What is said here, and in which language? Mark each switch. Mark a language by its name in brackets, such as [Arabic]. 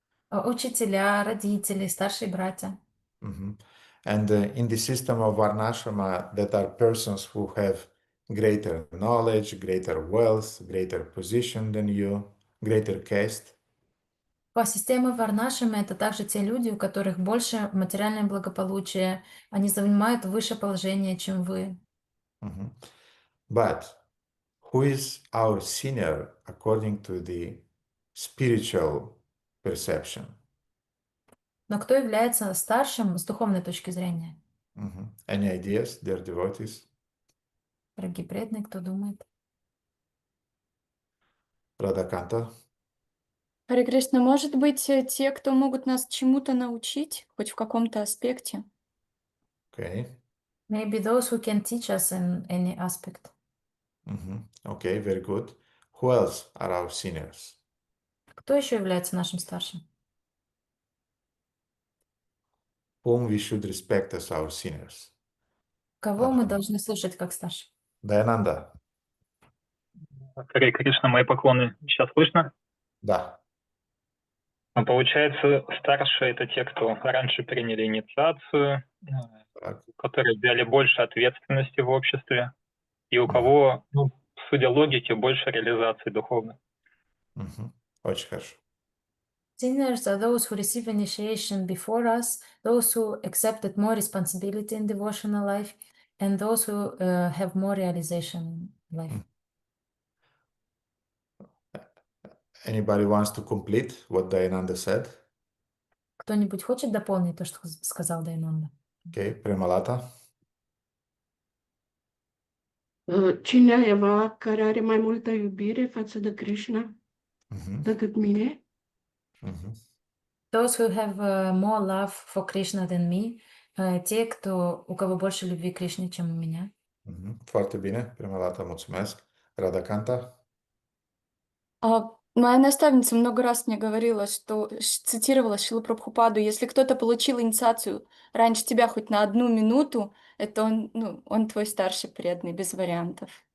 [Russian] Учителя, родители, старшие братья. [English] And in the system of Varnashrama, that are persons who have greater knowledge, greater wealth, greater position than you, greater caste. [Russian] По системе Варнашами это также те люди, у которых больше материальное благополучие, они занимают выше положение, чем вы. [English] But who is our senior according to the spiritual perception? [Russian] Но кто является старшим с духовной точки зрения? [English] Any ideas, dear devotees? [Russian] Дорогие преданные, кто думает? Радhakanta? Харе Кришна, может быть, те, кто могут нас чему-то научить, хоть в каком-то аспекте? [English] Okay. Maybe those who can teach us in any aspect. Okay, very good. Who else are our seniors? [Russian] Кто еще является нашим старшим? [English] Whom we should respect as our seniors? [Russian] Кого мы должны слушать как старших? Dayananda? Харе Кришна, мои поклоны. Сейчас слышно? Да. Получается, старшие — это те, кто раньше приняли инициацию, которые взяли больше ответственности в обществе, и у кого, судя логике, больше реализации духовной. Очень хорошо. [English] Sinners are those who receive initiation before us, those who accepted more responsibility in devotional life, and those who have more realization in life. Anybody wants to complete what Dayananda said? [Russian] Кто-нибудь хочет дополнить то, что сказал Дайананда? [English] Okay, Premalata. [Romanian] Cineva care are mai multă iubire față de Krishna decât mine. [English] Those who have more love for Krishna than me, [Russian] те, у кого больше любви к Кришне, чем у меня. [Romanian] Foarte bine, Premalata, mulțumesc. Radhakanta. [Russian] Моя наставница много раз мне говорила, что цитировала Шрилу Прабхупаду: если кто-то получил инициацию раньше тебя хоть на 1 минуту, это он твой старший преданный, без вариантов.